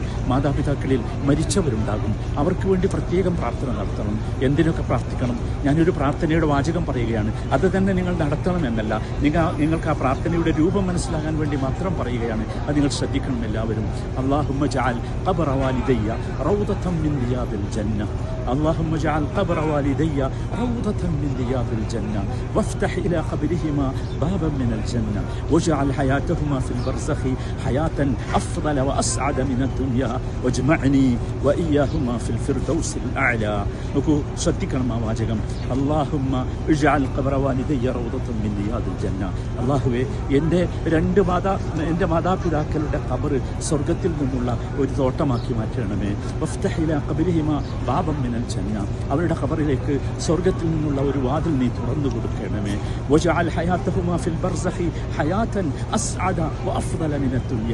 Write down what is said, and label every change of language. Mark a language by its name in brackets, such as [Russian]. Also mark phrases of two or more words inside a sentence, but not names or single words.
[Malayalam] മാതാപിതാക്കളിൽ മരിച്ചവരുണ്ടാകും, അവർക്ക് വേണ്ടി പ്രത്യേകം പ്രാർത്ഥന നടത്തണം. എന്തിനൊക്കെ പ്രാർത്ഥിക്കണം? ഞാനൊരു പ്രാർത്ഥനയുടെ വാചകം പറയുകയാണ്, അത് തന്നെ നിങ്ങൾ നടത്തണമെന്നല്ല, നിങ്ങൾക്ക് ആ പ്രാർത്ഥനയുടെ രൂപം മനസ്സിലാകാൻ വേണ്ടി മാത്രം പറയുകയാണ്. അത് നിങ്ങൾ ശ്രദ്ധിക്കണം എല്ലാവരും. [Arabic] اللهم اجعل قبر والديّ روضة من رياض الجنة. اللهم اجعل قبر والدي روضة من رياض الجنة وافتح إلى قبرهما بابا من الجنة واجعل حياتهما في البرزخ حياة أفضل وأسعد من الدنيا واجمعني وإياهما في الفردوس الأعلى. [Malayalam] നോക്കൂ, ശ്രദ്ധിക്കണം ആ വാചകം. [Arabic] اللهم اجعل قبر والدي روضة من رياض الجنة. [Malayalam] അല്ലാഹുവേ, എൻ്റെ മാതാപിതാക്കളുടെ ഖബർ സ്വർഗ്ഗത്തിൽ നിന്നുള്ള ഒരു തോട്ടമാക്കി മാറ്റണമേ. [Arabic] وافتح إلى قبرهما بابا من الجنة. [Malayalam] അവരുടെ ഖബറിലേക്ക് സ്വർഗ്ഗത്തിൽ നിന്നുള്ള ഒരു വാതിൽ നീ തുറന്നു കൊടുക്കണമേ. [Arabic] واجعل حياتهما في البرزخ حياة أسعد وأفضل من الدنيا.